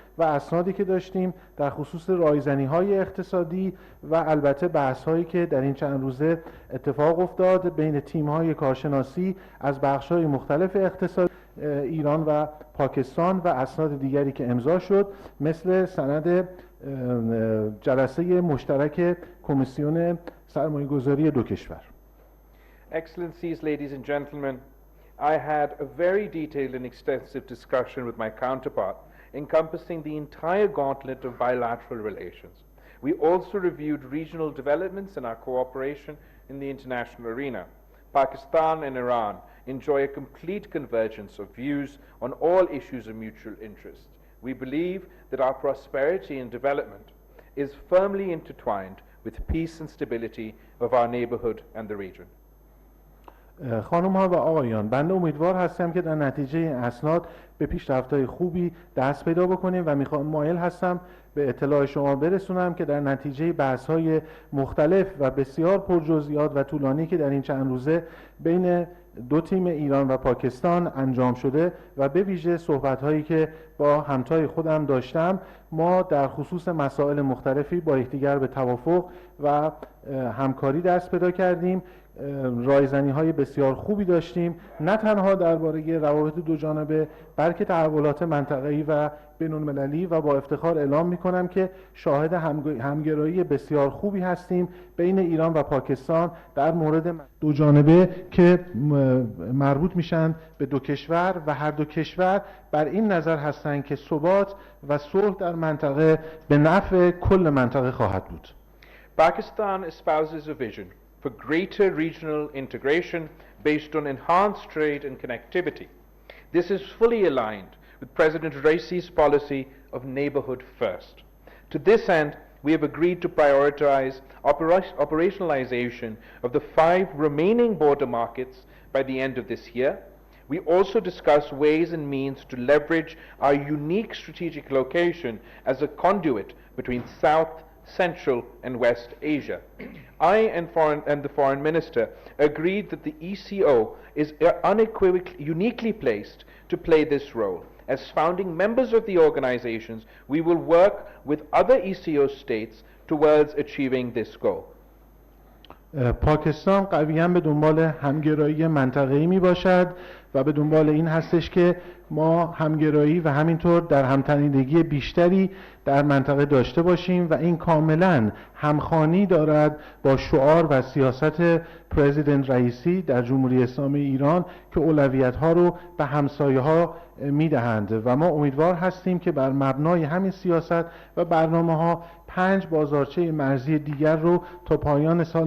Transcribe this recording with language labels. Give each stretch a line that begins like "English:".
Persian: و اسنادی که داشتیم در خصوص رایزنی‌های اقتصادی و البته بحث‌هایی که در این چند روزه اتفاق افتاد بین تیم‌های کارشناسی از بخش‌های مختلف اقتصاد ایران و پاکستان و اسناد دیگری که امضا شد مثل سند جلسه مشترک کمیسیون سرمایه‌گذاری دو کشور.
English: Excellencies, ladies and gentlemen, I had a very detailed and extensive discussion with my counterpart encompassing the entire gauntlet of bilateral relations. We also reviewed regional developments in our cooperation in the international arena. Pakistan and Iran enjoy a complete convergence of views on all issues of mutual interest. We believe that our prosperity and development is firmly intertwined with peace and stability of our neighborhood and the region.
Persian: خانم ها و آقایان، بنده امیدوار هستم که در نتیجه این اسناد به پیشرفت‌های خوبی دست پیدا بکنیم و مایل هستم به اطلاع شما برسونم که در نتیجه بحث‌های مختلف و بسیار پرجزئیات و طولانی که در این چند روزه بین دو تیم ایران و پاکستان انجام شده و به ویژه صحبت‌هایی که با همتای خودم داشتم، ما در خصوص مسائل مختلفی با یکدیگر به توافق و همکاری دست پیدا کردیم. رایزنی‌های بسیار خوبی داشتیم، نه تنها درباره روابط دو جانبه بلکه تحولات منطقه‌ای و بین‌المللی، و با افتخار اعلام می‌کنم که شاهد همگرایی بسیار خوبی هستیم بین ایران و پاکستان در مورد دو جانبه که مربوط میشن به دو کشور و هر دو کشور بر این نظر هستند که ثبات و صلح در منطقه به نفع کل منطقه خواهد بود.
English: Pakistan espouses a vision for greater regional integration based on enhanced trade and connectivity. This is fully aligned with President Raisi's policy of neighborhood first. To this end, we have agreed to prioritize operationalization of the 5 remaining border markets by the end of this year. We also discuss ways and means to leverage our unique strategic location as a conduit between South, Central and West Asia. I and the Foreign Minister agreed that the ECO is uniquely placed to play this role. As founding members of the organizations, we will work with other ECO states towards achieving this goal.
Persian: پاکستان قویاً به دنبال همگرایی منطقه‌ای می باشد و به دنبال این هستش که ما همگرایی و همینطور در همتنیدگی بیشتری در منطقه داشته باشیم و این کاملاً همخوانی دارد با شعار و سیاست پرزیدنت رئیسی در جمهوری اسلامی ایران که اولویت‌ها رو به همسایه‌ها میدهند و ما امیدوار هستیم که بر مبنای همین سیاست و برنامه‌ها 5 بازارچه مرزی دیگر رو تا پایان